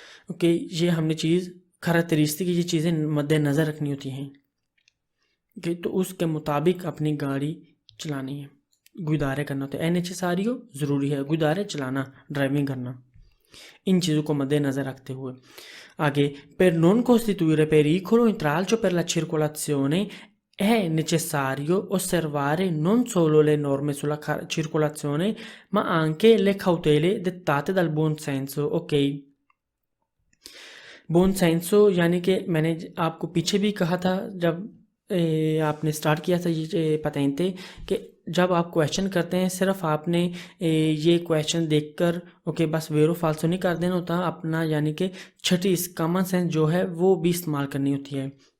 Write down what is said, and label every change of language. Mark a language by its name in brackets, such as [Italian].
[Hindi] Okay, ये हमने चीज़ खारातरीस्तिक ये चीज़ें मद्देनज़र रखनी होती हैं कि तो उसके मुताबिक अपनी गाड़ी चलानी है, गुदारे करना होता है। नेसेसारियो ज़रूरी है, गुदारे चलाना, ड्राइविंग करना, इन चीज़ों को मद्देनज़र रखते हुए। [Italian] आगे, per non costituire pericolo intralcio per la circolazione è necessario osservare non solo le norme sulla circolazione ma anche le cautele dettate dal buon senso। [Hindi] ok, बुन सेंसो यानी कि मैंने आपको पीछे भी कहा था जब आपने स्टार्ट किया था ये पतेंते कि जब आप क्वेश्चन करते हैं सिर्फ आपने ये क्वेश्चन देखकर ओके बस वेरो फाल्सो नहीं कर देना होता, अपना यानी कि छठी कॉमन सेंस जो है वो भी इस्तेमाल करनी होती है।